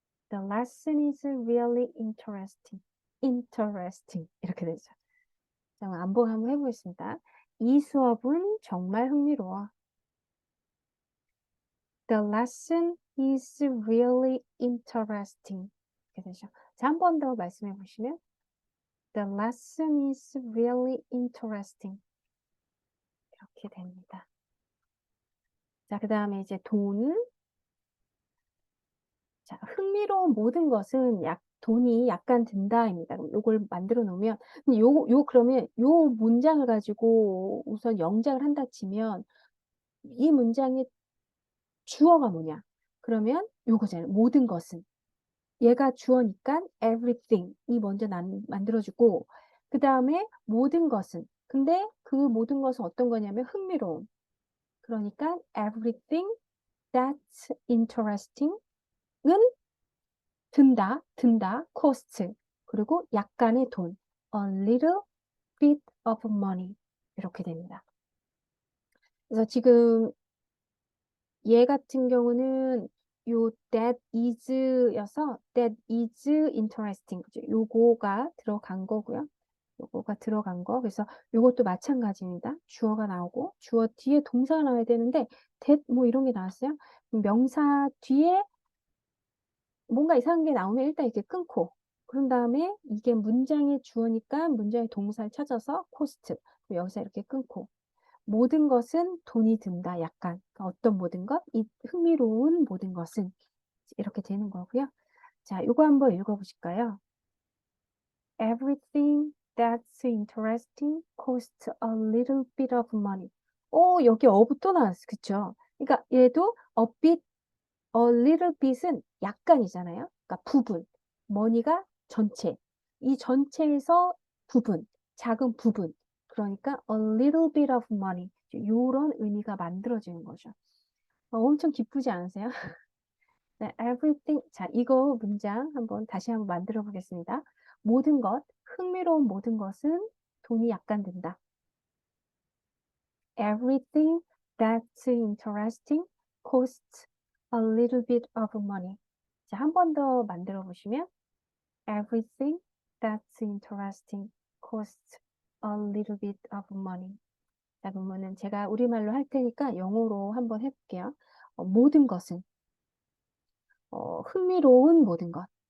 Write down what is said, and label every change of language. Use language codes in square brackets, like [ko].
[en] The lesson is really interesting. interesting. [ko] 이렇게 되죠. 자, 안보 한번 해보겠습니다. 이 수업은 정말 흥미로워. [en] The lesson is really interesting. [ko] 이렇게 되죠. 자, 한 번 더 말씀해 보시면 [en] The lesson is really interesting. [ko] 이렇게 됩니다. 자, 그 다음에 이제 자, 흥미로운 모든 것은 돈이 약간 든다입니다. 그럼 요걸 만들어 놓으면, 근데 그러면 요 문장을 가지고 우선 영작을 한다 치면, 이 문장의 주어가 뭐냐? 그러면 요거잖아요. 모든 것은. 얘가 주어니까 everything 이 먼저 만들어주고, 그 다음에 모든 것은. 근데 그 모든 것은 어떤 거냐면 흥미로운. 그러니까 [en] everything that's interesting [ko] 은 든다, cost. 그리고 약간의 돈, [en] a little bit of money. [ko] 이렇게 됩니다. 그래서 지금 얘 같은 경우는 요 that is여서 [en] that is interesting. [ko] 그죠? 요거가 들어간 거고요. 요거가 들어간 거. 그래서 요것도 마찬가지입니다. 주어가 나오고 주어 뒤에 동사가 나와야 되는데 that 뭐 이런 게 나왔어요. 명사 뒤에 뭔가 이상한 게 나오면 일단 이렇게 끊고 그런 다음에 이게 문장의 주어니까 문장의 동사를 찾아서 코스트 여기서 이렇게 끊고 모든 것은 돈이 든다 약간 그러니까 어떤 모든 것? 이 흥미로운 모든 것은 이렇게 되는 거고요. 자, 이거 한번 읽어보실까요? [en] Everything that's interesting costs a little bit of money. [ko] 여기 어부 또 나왔어. 그쵸? 그러니까 얘도 [en] a bit A little bit [ko] 은 약간이잖아요. 그러니까 부분. money가 전체. 이 전체에서 부분, 작은 부분. 그러니까 [en] a little bit of money. [ko] 이런 의미가 만들어지는 거죠. 엄청 기쁘지 않으세요? 네, everything. 자, 이거 문장 다시 한번 만들어 보겠습니다. 모든 것, 흥미로운 모든 것은 돈이 약간 든다. [en] Everything that's interesting costs a little bit of money. [ko] 자, 한 번 더 만들어 보시면 [en] Everything that's interesting costs a little bit of money. [ko] 자, 그러면은 제가 우리말로 할 테니까 영어로 한번 해볼게요. 모든 것은 흥미로운 모든 것.